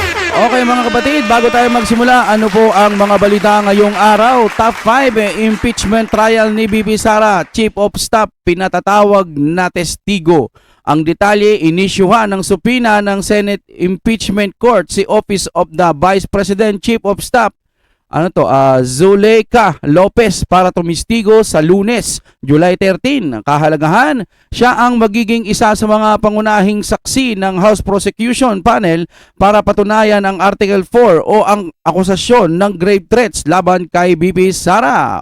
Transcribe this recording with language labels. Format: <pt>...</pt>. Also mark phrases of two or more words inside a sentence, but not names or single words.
<tl>Okay mga kapatid, bago tayo magsimula, ano po ang mga balita ngayong araw? Top 5, impeachment trial ni Bibi Sara,</tl> <en>Chief of Staff,</en> <tl>pinatatawag na testigo. Ang detalye, inisyuhan ng supina ng Senate Impeachment Court si Office of the Vice President Chief of Staff, Zuleika Lopez para tumistigo sa Lunes, July 13. Kahalagahan, siya ang magiging isa sa mga pangunahing saksi ng House Prosecution Panel para patunayan ang Article 4 o ang akusasyon ng</tl> <en>grave threats</en> <tl>laban kay Bibi Sara.</tl>